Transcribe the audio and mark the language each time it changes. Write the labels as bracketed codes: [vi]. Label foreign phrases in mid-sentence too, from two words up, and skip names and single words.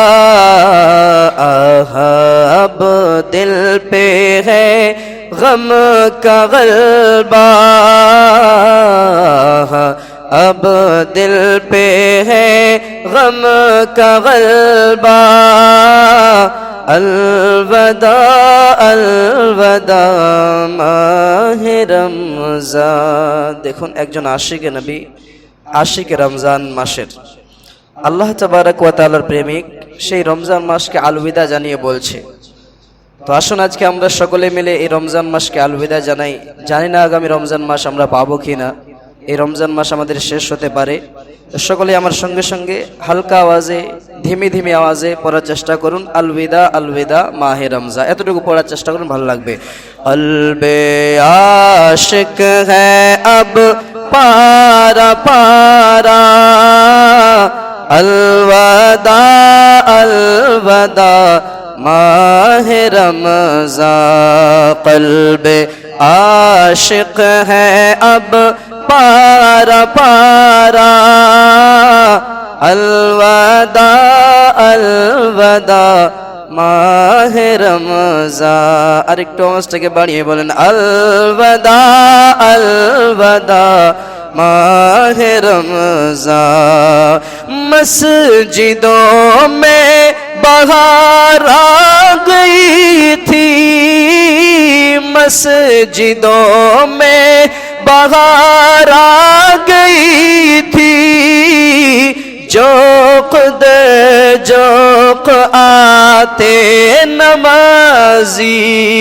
[ur] اب دل پہ ہے غم کا غلبہ، اب دل پہ ہے غم کا غلبہ، الوداع الوداع ماہ رمضان۔ [bn] দেখুন একজন [ur] عاشق نبی, عاشق رمضان [bn] মাসের, [ar] الله تبارك وتعالى [bn] প্রেমিক, সেই রমজান মাসকে আলবিদা জানিয়ে বলছে। তো আসুন আজকে আমরা সকলে মিলে এই রমজান মাসকে আলবিদা জানাই। জানি না আগামী রমজান মাস আমরা পাবো কিনা, এই রমজান মাস আমাদের শেষ হতে পারে। সকলে আমার সঙ্গে সঙ্গে হালকা আওয়াজে, ধিমি ধিমি আওয়াজে পড়ার চেষ্টা করুন, [ur] الوداع الوداع ماہ رمضان, [bn] এতটুকু পড়ার চেষ্টা করুন, ভালো লাগবে। [ur] قلب عاشق ہے اب پارا پارا, الوداع الوداع ماہ رمضان۔ قلب عاشق ہے اب پارا پارا، الوداع الوداع ماہ رمضان۔ [bn] আরেকটু আওয়াজটাকে বাড়িয়ে বলেন, [ur] الوداع الوداع ماہ رمضان۔ مسجدوں میں بہار آ گئی تھی، مسجدوں میں بہار آ گئی تھی، جوق دے جوق آتے نمازی،